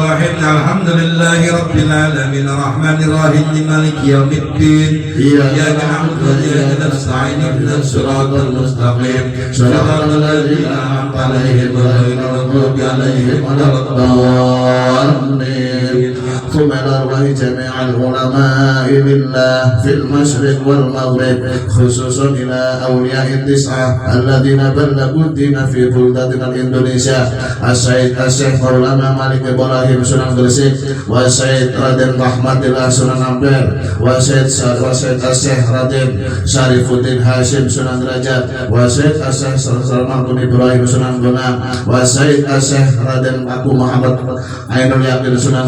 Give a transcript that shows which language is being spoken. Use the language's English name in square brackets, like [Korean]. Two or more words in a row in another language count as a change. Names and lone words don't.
[Arabic] الحمد لله رب العالمين العالمين الرحمن الرحيم مالك يوم الدين إياك نعبد وإياك نستعين اهدنا الصراط المستقيم صراط الذين أنعمت عليهم غير المغضوب عليهم ولا الضالين. ثم إلى أرواح جميع العلماء بالله في المشرق والمغرب خصوصا إلى أولياء التسعة الذين بلغوا الدين في بلدتنا الإندونيسيا الشيخ مولانا مالك إبراهيم Sunan Gresik wa Syed Raden Rahmatillah Sunan Ampel wa Syed Syekh Raden Syarifuddin Hashim Sunan Derajat wa Syed Syekh Salman bin Ibrahim Sunan Gunung wa Syed Syekh Raden Aku Muhammad Ainul Yakin Sunan